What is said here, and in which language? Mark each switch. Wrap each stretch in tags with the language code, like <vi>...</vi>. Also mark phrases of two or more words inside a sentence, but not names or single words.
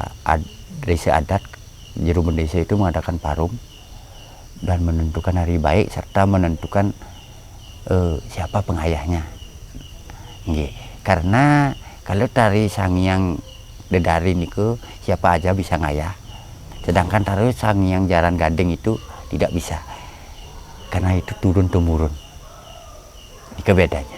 <id>desa adat Jerumen Desa itu mengadakan parum dan menentukan hari baik serta menentukan siapa pengayahnya. Karena kalau tari Sang Hyang Dedari niku siapa aja bisa ngayah, sedangkan tari Sang Hyang Jaran Gading itu tidak bisa, karena itu turun temurun. bedanya.</id>